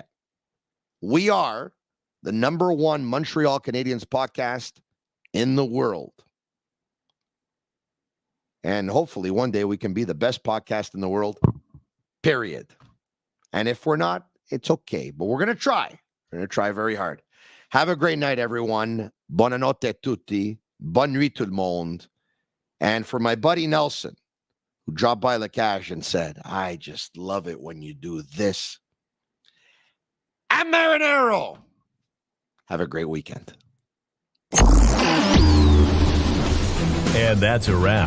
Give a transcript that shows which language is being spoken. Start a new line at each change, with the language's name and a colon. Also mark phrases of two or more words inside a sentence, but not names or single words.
English: We are the #1 Montreal Canadiens podcast in the world. And hopefully one day we can be the best podcast in the world, period. And if we're not, it's okay. But we're going to try. We're going to try very hard. Have a great night, everyone.
Italian: Buonanotte a tutti.
French: Bonne nuit tout le monde.
English: And for my buddy Nelson, who dropped by Xhekaj and said, I just love it when you do this. I'm Marinaro. Have a great weekend. And that's a wrap.